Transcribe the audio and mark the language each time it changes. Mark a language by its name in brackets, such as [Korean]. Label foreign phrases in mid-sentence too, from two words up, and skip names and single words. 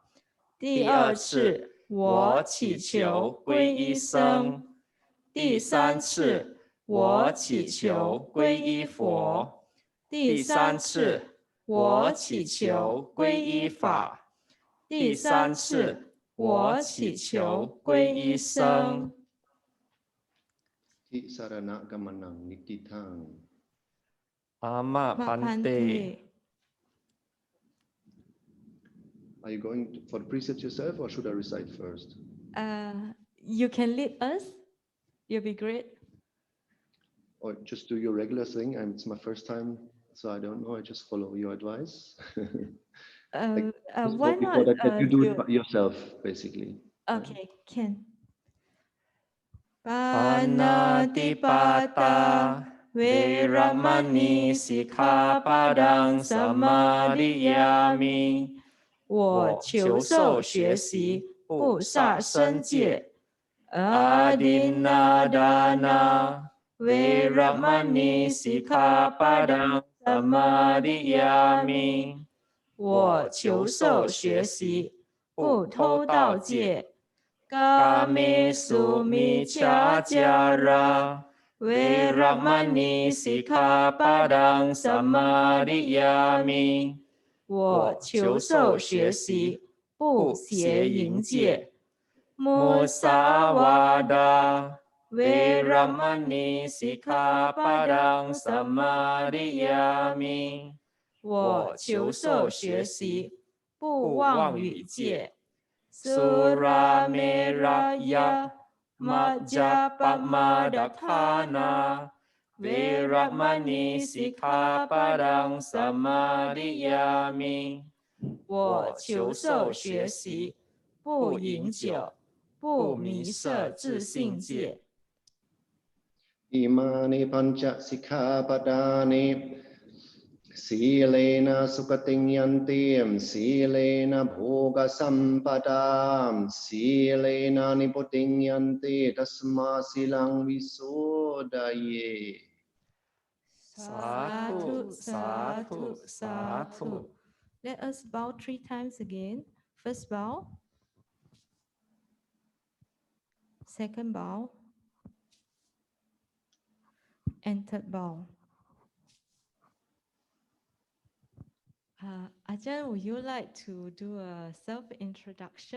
[Chinese] 第二次，我祈求皈依僧。第三次，我祈求皈依佛。第三次，我祈求皈依法。第三次，我祈求皈依僧。 [Pali] Ti sarana gamanang nitithang. Ama Pante. [English] Are you going for the precepts yourself, or should I recite first? You can lead us. You'll be great. Or just do your regular thing. And it's my first time, so I don't know. I just follow your advice. Why before not? that you do it by yourself, basically. Okay, can. [Pali] ปานาติปาตาเวรมณีสิกขาปะดังสมาธิยามิ [Chinese] 我求受学习不杀生戒 [Pali] อาดินนาดานาเวรมณีสิ กขาปะดังสมาธิยามิ [Chinese] 我求受学习不偷盗戒 [Pali] กาเมสุมิจฉาจาราเวรม ณีสิกขาปะดังสมาธิยามิ [Chinese] 我求受学习不邪淫戒 [Pali] มุ สาวาดาเวรมณีสิกขาปะดังสมาธิยามิ [Chinese] 我求受学习不妄语戒 [Pali] สุราเมรยะมัจจปมาดฐานาเวรมณีสิกขาปะดังสมาธิยามิ [Chinese] 我求受学习不饮酒不迷色自性戒 [Pali] อิมานิปัญจสิกขาปดานิสีเลนะสุขติยันติสีเลนะโภกสัมปดาสีเลนะนิพุติยันติตัสมาสีลังวิโสดาเย สาธุสาธุสาธุ [English] Let us bow 3 times again. First bow. Second bow. And third bow. Ajahn, would you like to do a self-introduction?